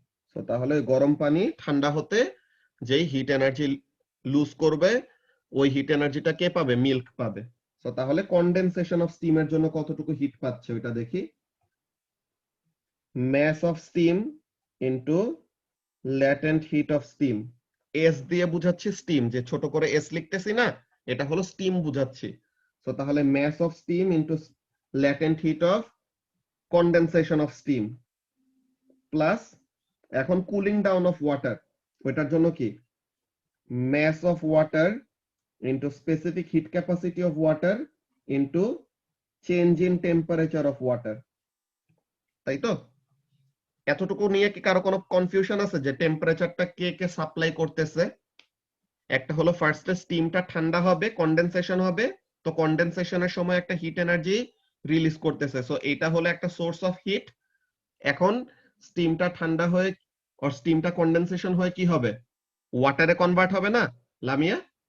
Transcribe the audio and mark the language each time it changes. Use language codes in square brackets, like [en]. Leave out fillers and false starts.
[bn] So তাহলে গরম পানি ঠান্ডা হতে যেই হিট এনার্জি লুজ করবে, ওই হিট এনার্জিটা কে পাবে, মিল্ক পাবে। সো তাহলে কন্ডেনসেশন অফ স্টিমের জন্য কতটুকু হিট পাচ্ছে ওইটা দেখি। [en] mass of steam into latent heat of steam, [bn] S দিয়ে বুঝাচ্ছি স্টিম, যে ছোট করে এস লিখতেছি না, এটা হলো স্টিম বুঝাচ্ছি। [en] তো তাহলে mass of steam into latent heat of condensation of steam plus এখন cooling down of water, [bn] ওইটার জন্য কি [en] mass of water into specific heat capacity of water into change in temperature of water। [bn] তাই তো, এতটুকু নিয়ে কি কারো কোনো কনফিউশন আছে যে টেম্পারেচারটা কে কে সাপ্লাই করতেছে? একটা হলো ফার্স্টে স্টিমটা ঠান্ডা হবে, কন্ডেনসেশন হবে, তো কন্ডেনসেশনের সময় একটা হিট এনার্জি রিলিজ করতেছে। সো এটা হলো একটা সোর্স অফ হিট। এখন স্টিমটা ঠান্ডা হয়ে আর স্টিমটা কন্ডেনসেশন হয়ে কি হবে, ওয়াটারে কনভার্ট হবে না লামিয়া?